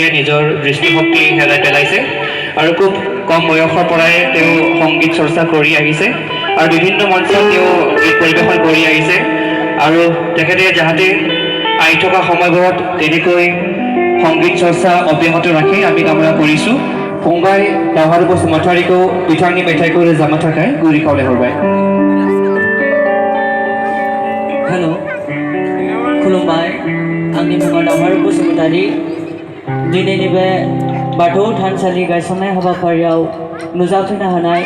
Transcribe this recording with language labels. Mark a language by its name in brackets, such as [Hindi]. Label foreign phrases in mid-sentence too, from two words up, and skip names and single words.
[Assamese] নিজৰ দৃষ্টিশক্তি হেৰাই পেলাইছে আৰু খুব কম বয়সৰ পৰাই তেওঁ সংগীত চৰ্চা কৰি আহিছে আৰু বিভিন্ন মঞ্চত তেওঁ গীত পৰিৱেশন কৰি আহিছে আৰু তেখেতে যাহাতে আহি থকা সময়বোৰত তেনেকৈ সংগীত চৰ্চা অব্যাহত ৰাখি আমি কামনা কৰিছোঁ [Bodo] फंबाय दावहारु बसुमतारीखौ बिथांनि मेथाइखौ रोजाबनो थाखाय गुरै खावलायहरबाय। हेलो खुलुमबाय आंनि मुङा दावहारु बसुमतारी दिनैनि बे बाथौ थानसालि गायसननाय हाबाफारियाव नुजाफैनो हानाय